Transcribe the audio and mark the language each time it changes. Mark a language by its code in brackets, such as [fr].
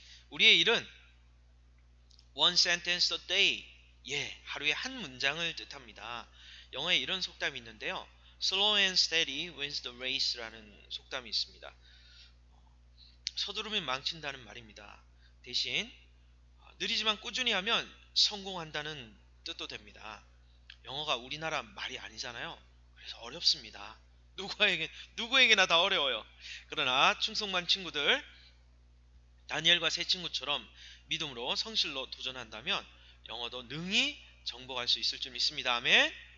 [ko] 우리의 1은 [en] one sentence a day. [ko] 하루에 한 문장을 뜻합니다. 영어에 이런 속담이 있는데요. [en] Slow and steady wins the race라는 [ko] 속담이 있습니다. 서두르면 망친다는 말입니다. 대신 느리지만 꾸준히 하면 성공한다는 뜻도 됩니다. 영어가 우리나라 말이 아니잖아요. 그래서 어렵습니다. 누구에게나 다 어려워요. 그러나 충성만 친구들, 다니엘과 세 친구처럼 믿음으로 성실로 도전한다면 영어도 능히 정복할 수 있을 줄 믿습니다. 아멘.